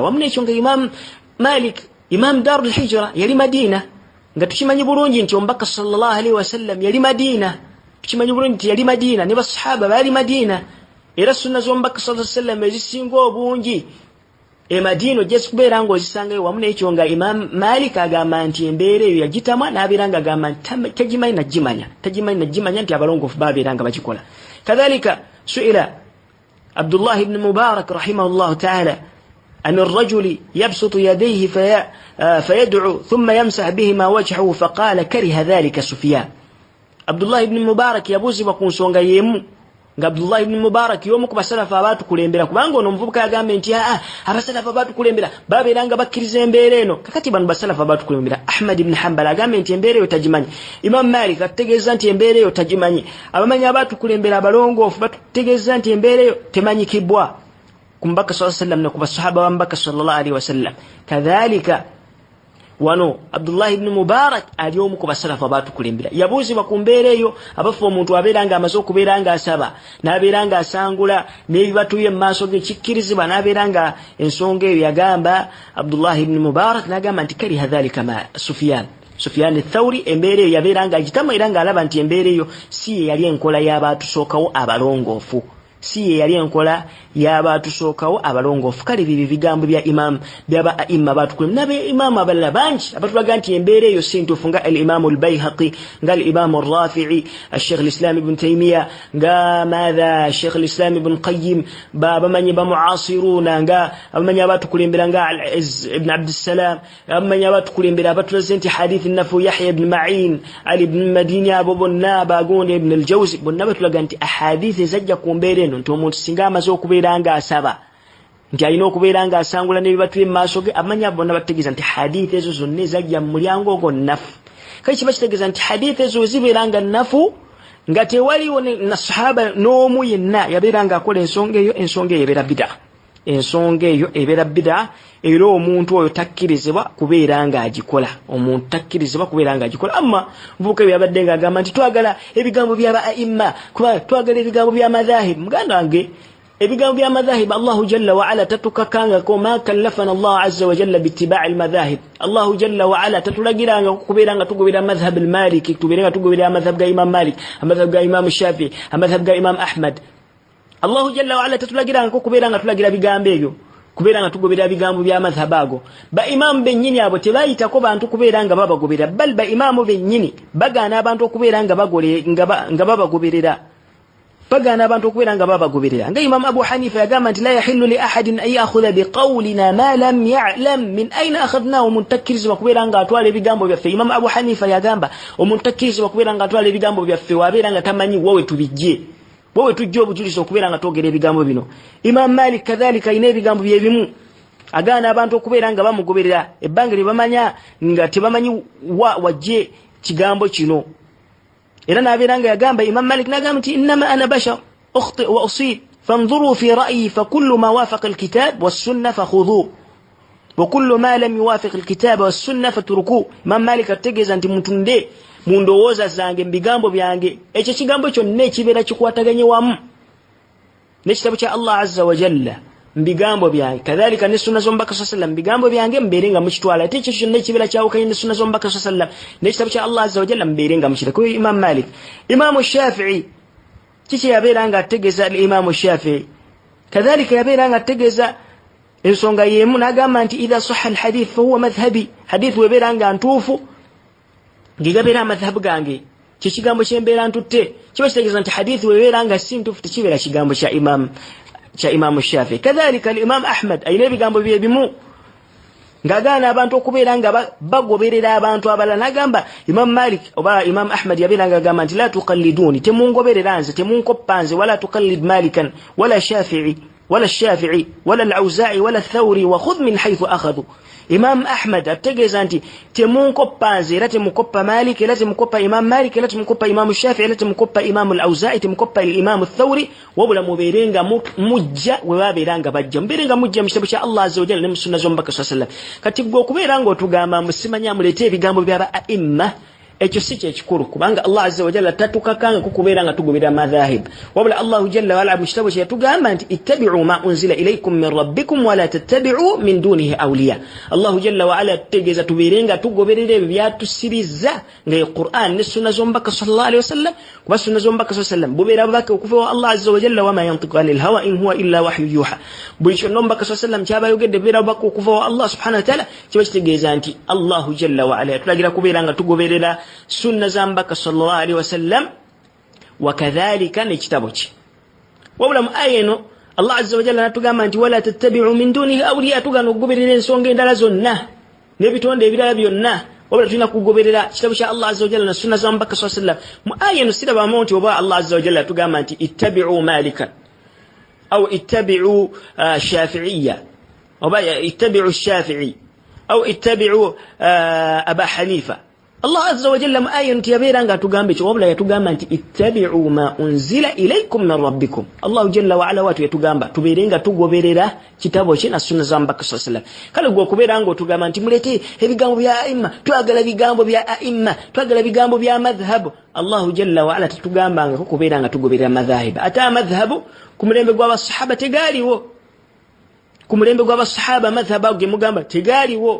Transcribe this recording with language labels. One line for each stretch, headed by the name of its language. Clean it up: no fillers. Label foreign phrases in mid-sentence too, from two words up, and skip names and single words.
Ganda: Wamu n'ekyo nga Imam Malik Imam Darul Hijra yali Madina nga tukimanyi bulungi nti omubaka
Arabic: صلى الله عليه وسلم
Ganda: yali Madina, tukimanyi bulungi nti yali Madina ne basahaba baali Madina era sunna z'omubaka
Arabic: صلى الله عليه وسلم
Ganda: ezisinga obungi Madina ojja kubeera ng'ozisangayo. Wamu n'ekyo nga Imam Malik agamba nti embeera eyo yagitamwa n'abeeranga agamba nti tagimanyi najimanya nti abalongoofu baabeeranga bagikola.
Arabic: كذلك سئل عبد الله بن المبارك رحمه الله تعالى عن الرجل يبسط يديه فيدعو ثم يمسح بهما وجهه فقال كره ذلك سفيان.
Ganda: Abdullah ibn Mubarak yabuuzibwa ku nsonga y'emu nga Abdullah ibn Mubarak yomu ku basalafu abatukulembera kubanga ono omuvubuka yagambe nti abasalafu abatukulembera babeeranga bakkiriza embeera eno. Kakati bano basalafu abatukulembera Ahmad ibn Hanbal agambe nti embeera eyo tagimanyi. Imam Malik ategeeza nti embeera eyo tagimanyi. Abamanyi abatukulembera abalongoofu batutegeeza nti embeera eyo temanyikibwa ku mubaka
Arabic: صلى الله عليه وسلم
Ganda: ne ku basahaba ba mubaka
Arabic: صلى الله عليه وسلم.
Ganda: Kadhalika wano Abdullah ibn Mubarak ali omu ku basalafu abatukulembera yabuuzibwa ku mbeera eyo abafa omuntu abeeranga amaze okubeera nga asaba n'abeeranga asangula n'ebibatuye mu maaso ge kikkirizibwa n'abeeranga ensonga eyo yagamba Abdullah ibn Mubarak n'agamba nti
Arabic: كره ذلك
Ganda: ma Sufyan ath-Thawri embeera eyo yabeeranga agitamu era ng'alaba nti embeera eyo si yali enkola y'abaatusookawo abalongoofu si yali enkola y'abaatusookawo abalongoofu. Kale bibyo bigambo bya imam byaba aimma batukulem nabe imam abalala bangi abatulaga nti embeera eyo si ntuufu nga al-Imam al-Bayhaqi nga al-Imam al-Rafi'i al-Sheikh al-Islam ibn Taymiyyah nga madha Sheikh al-Islam ibn Qayyim babamanyi bamuasiruna nga abamanyi abatukulembera nga al-Izz ibn Abd as-Salam abamanyi abatukulembera abatulaze nti hadith an-nafu Yahya ibn Ma'in Ali ibn Madini abo bonna bagonde ibn al-Jawzi bonna batulaga nti ahadith ezajja ku mbeera eno nti omuntu singa amaze okubeera nga asaba nti alina okubeera nga asangula n'ebibatu mu maaso ge amanya bonna bategeeza nti hadith ezo zonna ezajja mu mulyango ogwo nnafu. Kale kiba kitegeeza nti hadith ezo zibeera nga nnafu nga tewaliwo na sahaba n'omu yenna yabeera nga akola ensonga eyo ebeera bid'a. Ensonga eyo ebeera bid'a era omuntu oyo takkirizibwa kubeera nga agikola. Omuntu takkirizibwa kubeera nga agikola. Amma mvuka yabadde nga agamba nti twagala ebigambo by'aba aimma kuba twagala ebigambo bya madhahib. Muganda wange ebigambo bya madhahib
Arabic: الله جل وعلا
Ganda: tatukakanga ko
Arabic: ما كلفنا الله عز وجل باتباع المذاهب. الله جل وعلا
Ganda: tatulagiranga kubeera nga tugobera
Arabic: مذهب المالكي
Ganda: tubeera nga tugobera madhhab ga Imam Malik madhhab ga Imam Shafi'i madhhab ga Imam Ahmad.
Arabic: الله جل وعلا
Ganda: tatulagiranga ko kubeera nga tulagira bigambo ebyo kubeera nga tugobera bigambo bya madhhab ago. Ba imam bennyini abo tebayitako bantu kubeera nga babagobera bal ba imamu bennyini bagaana abantu okubeera nga bagole nga babagoberera bagana abantu okubeera nga babagoberera. Nga Imam Abu Hanifa yagamba nti
Arabic: لا يحل لأحد أن يأخذ بقولنا ما لم يعلم من أين أخذناه.
Ganda: Muntakkirizibwa kubeera nga atwala ebigambo byaffe. Imam Abu Hanifa yagamba omuntakkirizibwa kubeera nga atwala ebigambo byaffe wabeera nga tamanyi wowe tubijje wowe tujja obujulizi okubeera nga twogera ebigambo bino. Imam Malik kadhalika ina ebigambo byebimu agaana abantu okubeera nga bamugoberera ebbanga lye bamanya nga tebamanyi wajje kigambo kino. Era n'abeera nga yagamba Imam Malik n'agamba nti
Arabic: إنما أنا بشر أخطئ وأصيب فانظروا في رأيي فكل ما وافق الكتاب والسنة فخذوه وكل ما لم يوافق الكتاب والسنة فاتركوه.
Ganda: Imam Malik ategeeza nti mutunde mundowooza zange mbigambo byange ekyo kigambo kyonna ekibeera kikwataganye wamu n'ekitabo kya Allah
Arabic: عز وجل
Ganda: mbigambo byange kadhalika ne sunna z'omubaka
Arabic: صلى الله عليه وسلم
Ganda: mbigambo byange mbeere nga mukitwala ate ekyo kyonna ekibeera kyawukanye ne sunna z'omubaka
Arabic: صلى الله عليه وسلم
Ganda: n'ekitabo kya Allah
Arabic: عز وجل
Ganda: mbeere nga mukitwala. Imam Malik. Imam Shafi'i kiki yabeera nga ategeeza Imam Shafi'i kadhalika yabeera nga ategeeza ensonga y'emu n'agamba nti
Arabic: إذا صح الحديث فهو مذهبي.
Ganda: Hadith webeera nga ntuufu ngigabeera amadhhabu gange kikigambo kyembeera ntutte kiba kitegeeza nti hadith webeera nga si ntuufu tekibeera kigambo kya Imam Shafi'i. Kadhalika al-Imam Ahmad ayina ebigambo bye bimu ng'agaana abantu okubeera nga bagoberera abantu abalala. N'agamba Imam Malik oba Imam Ahmad yabeera nga agamba nti
Arabic: لا تقلدوني
Ganda: temungoberera nze temunkoppa nze
Arabic: ولا تقلد مالكا ولا الشافعي ولا الشافعي ولا الأوزاعي ولا الثوري وخذ من حيث أخذوا.
Ganda: Imam Ahmad ategeza nti temunkoppa nze era temukoppa Malik era temukoppa Imam Malik era temukoppa Imam Shafi'i era temukoppa Imam al-Awza'i temukoppa Imam al-Thawri wabula muberenga mujja we baberanga bajja muberenga mujja mu kitabu kya Allah
Arabic: عز وجل
Ganda: ne sunna zombaka sallallahu kati gwo kuberanga otugamba musimanya mulete ebigambo bya a'imma ekyo si kyekikulu kubanga Allah
Arabic: عز وجل
Ganda: tatukakanga kukuberanga tugoberera madhahib wabula Allah
Arabic: جل وعلا
Ganda: mu kitabu kye tugamba nti
Arabic: اتبعوا ما أنزل إليكم من ربكم ولا تتبعوا من دونه أولياء.
Ganda: Allah
Arabic: جل وعلا
Ganda: tegeza tuberenga tugoberera ebyatusiriza nga Qur'an ne sunna zombaka
Arabic: صلى الله عليه وسلم
Ganda: kuba sunna zombaka
Arabic: صلى الله عليه وسلم
Ganda: bubera bake okuva wa Allah
Arabic: عز وجل وما ينطق عن الهوى إن هو إلا وحي يوحى
Ganda: bulicho nombaka
Arabic: صلى الله عليه وسلم
Ganda: kyabayogedde bubera bake okuva wa Allah
Arabic: سبحانه وتعالى
Ganda: kiba kitegeza nti Allah
Arabic: جل وعلا
Ganda: tulagira kuberanga tugoberera sunna zambaka
Arabic: صلى الله عليه وسلم
Ganda: wakadhalika ne kitabu ki wabula mu ayeno Allah
Arabic: عز وجل
Ganda: natugamba nti
Arabic: ولا تتبعوا من دونه أولياء
Ganda: tugano kugoberera ensonga endala zonna ne bitonde ebirala byonna wabula tulina kugoberera kitabu kya Allah
Arabic: عز وجل
Ganda: na sunna zambaka
Arabic: صلى الله عليه وسلم
Ganda: mu ayeno siraba monti oba Allah
Arabic: عز وجل
Ganda: tugamba nti
Arabic: اتبعوا مالكا أو اتبعوا شافعيا
Ganda: oba
Arabic: اتبعوا الشافعي أو اتبعوا أبا حنيفة.
Ganda: Allah
Arabic: عز وجل
Ganda: ma'ayin tiyaberanga tugambe kyo wabula yatugamba nti
Arabic: اتبعوا ما أنزل إليكم من ربكم.
Ganda: Allah
Arabic: جل وعلا
Ganda: watu yatugamba tuberenga tugoberera kitabo kye na sunna zambaka
Arabic: صلى الله عليه وسلم
Ganda: kale gwo kuberanga otugamba nti mulete ebigambo bya a'imma twagala bigambo bya a'imma twagala bigambo bya madhhab. Allah
Arabic: جل وعلا
Ganda: tutugamba nga kuberanga tugoberera madhahib ata madhhabu kumulembe gwa basahaba tegaliwo kumulembe gwa basahaba madhhabu ge mugamba tegaliwo.